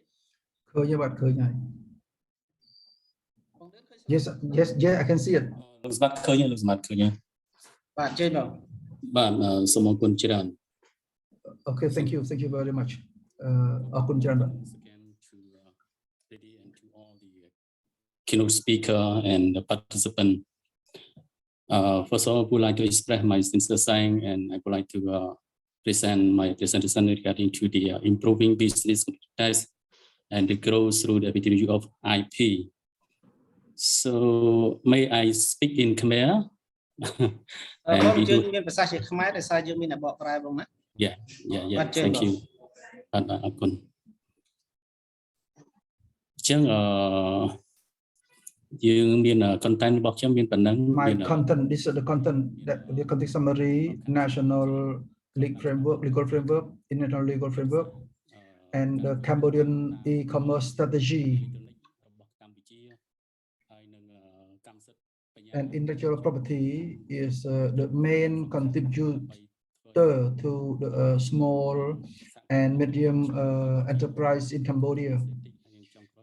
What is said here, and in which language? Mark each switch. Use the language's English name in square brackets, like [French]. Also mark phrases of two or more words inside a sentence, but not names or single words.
[Khmer] ឃើញបាត់ឃើញហើយ [English] Yes, yes, yeah, I can see it. [Khmer] លោកស្មាត់ឃើញលោកស្មាត់ឃើញ បាទជើញបង បាទសូមអរគុណច្រើន [English] Okay, thank you very much. [Khmer] អរគុណច្រើនបាទ [English] Again to Lady and to all the keynote speaker and the participant. First of all, I would like to express my sincere thanks, and I would like to present my presentation regarding to the improving business test and the growth through the ability of IP. So may I speak in Khmer? [Khmer] បងជើញមានភាសាជាខ្មែរតែសារយើងមានតែបកប្រែបងណា [English] Yeah, thank you. [Khmer] បាទអរគុណអញ្ចឹងយើងមាន content របស់ខ្ញុំមានប៉ុណ្ណឹង [English] My content, this is the content that the content summary, national legal framework, international legal framework, and the Cambodian e-commerce strategy. And intellectual property is the main contributor to the small and medium enterprise in Cambodia.